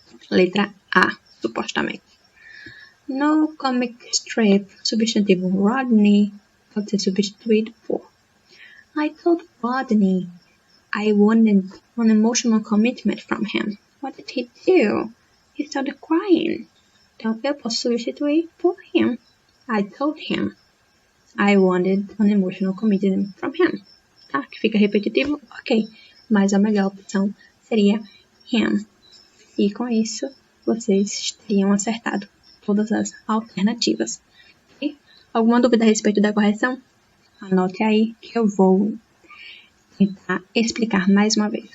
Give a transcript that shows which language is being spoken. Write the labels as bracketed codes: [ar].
[pt] Letra A, supostamente. No comic strip, substantivo Rodney pode ser substituído por [en] I told Rodney I wanted an emotional commitment from him. What did he do? He started crying. [pt] Então, eu posso substituir por him. [en] I told him I wanted an emotional commitment from him. [pt] Tá? Que fica repetitivo, ok. Mas a melhor opção seria him. E com isso, vocês teriam acertado todas as alternativas. Okay? Alguma dúvida a respeito da correção? Anote aí que eu vou tentar explicar mais uma vez.